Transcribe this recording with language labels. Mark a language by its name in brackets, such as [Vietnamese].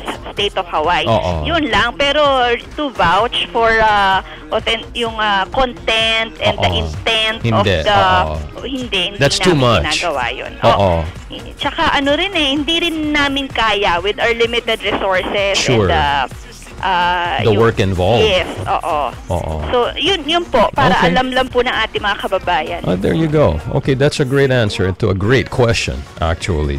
[English] State of Hawaii. [Filipino] Yun lang, pero [English] to vouch for yung content and the intent of the [Filipino] hindi [English] That's too [Filipino] namin [English] much. [Filipino] ginagawa yun. Tsaka hindi rin namin kaya [English] with our limited resources and the work involved. [Filipino] Yes, So, yun po, para alam lang po ng ating mga kababayan. [English] There you go. Okay, that's a great answer to a great question, actually.